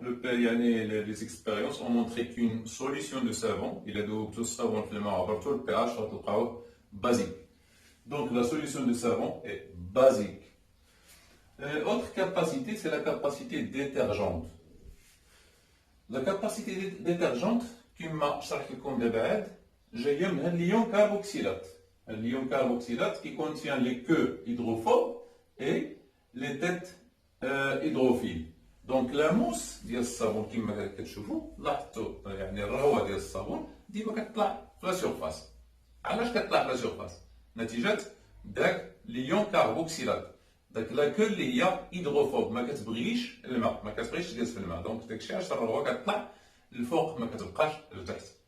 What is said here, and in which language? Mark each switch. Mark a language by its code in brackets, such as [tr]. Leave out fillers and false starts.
[fr] Les expériences ont montré qu'une solution de savon, il a de savon [ar] في الماء عبر طول [fr] pH [ar] غتلقاوه [fr] basique. Donc la solution de savon est basique. Autre capacité, c'est la capacité détergente. La capacité détergente, [ar] كما شرحت لكم دابا عاد جايه من اليون كاربوكسيلات. اليون كاربوكسيلات [fr] qui contient les queues hydrophobes et les têtes hydrophiles. [ar] دونك لا موس ديال الصابون كما كتشوفوا لاحظتوا يعني الرهوه ديال الصابون ديما كتطلع في لا سيرفاس. علاش كتطلع في لا سيرفاس؟ نتيجه داك ليون كاربوكسيلات، داك لا كو اللي هي هيدروفوب ما كتبغيش الماء، ما كتبغيش تجلس في الماء، دونك داكشي علاش الرهوه كتطلع الفوق ما كتبقاش لتحت.